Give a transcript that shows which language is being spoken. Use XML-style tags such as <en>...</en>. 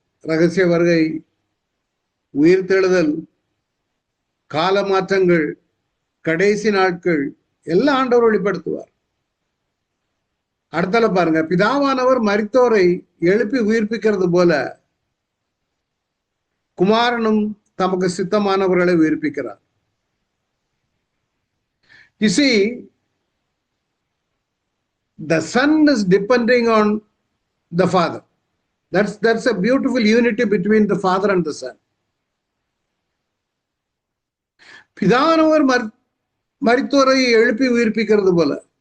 <ta>ரகசிய வருகை, உயிர்த்தெழுதல், கால மாற்றங்கள், கடைசி நாட்கள் எல்லாம் ஆண்டவர் வெளிப்படுத்துவார். அடுத்தல பாருங்க, பிதாவானவர் மரித்தோரை எழுப்பி உயிர்ப்பிக்கிறது போல குமாரனும் தமக்கு சித்தமானவர்களை உயிர்ப்பிக்கிறார்.</ta> <en>You see, the son is depending on the father. That's a beautiful unity between the father and the son.</en> <ta>பிதாவானவர் மரித்தோரை எழுப்பி உயிர்ப்பிக்கிறது போல.</ta>